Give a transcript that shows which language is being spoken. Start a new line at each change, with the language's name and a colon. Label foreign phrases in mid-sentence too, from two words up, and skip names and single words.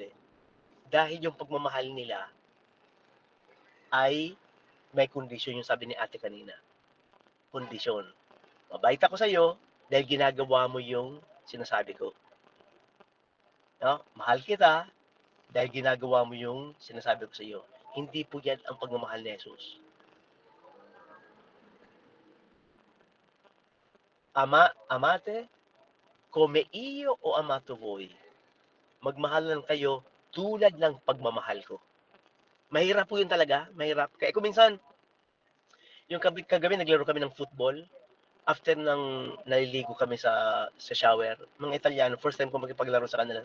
Filipino: Dahil yung pagmamahal nila ay may kondisyon, yung sabi ni ate kanina. Kondisyon. Mabait ako sa iyo dahil ginagawa mo yung sinasabi ko. No? Mahal kita dahil ginagawa mo yung sinasabi ko sa iyo. Hindi po yan ang pagmamahal ni Jesus.
Italian: Amate, come io o amato voi.
Filipino: Magmahal lang kayo tulad ng pagmamahal ko. Mahirap po yun talaga. Mahirap. Kaya kung minsan, yung kagabi naglaro kami ng football. After nang naliligo kami sa shower, mga Italiano,
English: first time
Filipino: ko makipaglaro sa kanila.